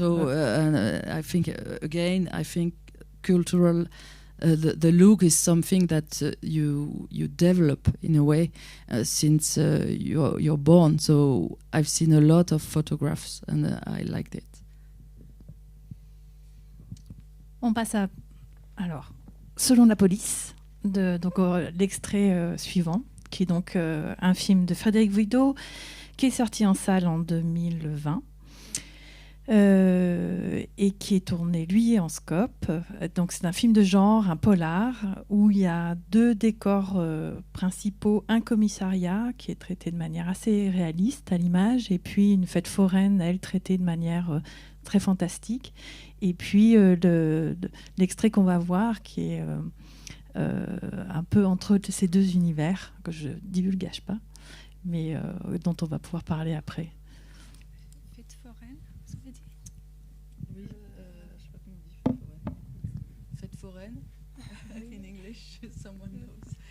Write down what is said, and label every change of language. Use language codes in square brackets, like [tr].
[en] also, and I think again, I think cultural the look is something that you develop in a way since you're born. So I've seen a lot of photographs and I liked it. [fr] On passe à, alors, Selon la police, donc l'extrait suivant, qui est donc un film de Frédéric Vidot, qui est sorti en salle en 2020 et qui est tourné, lui, en scope. Donc c'est un film de genre, un polar, où il y a deux décors principaux, un commissariat qui est traité de manière assez réaliste à l'image, et puis une fête foraine, elle, traitée de manière très fantastique. Et puis l'extrait qu'on va voir qui est un peu entre ces deux univers, que je divulgage pas, mais dont on va pouvoir parler après. Fête foraine, ça veut dire? Oui, je sais pas comment on dit fête foraine. [en] In English, someone knows.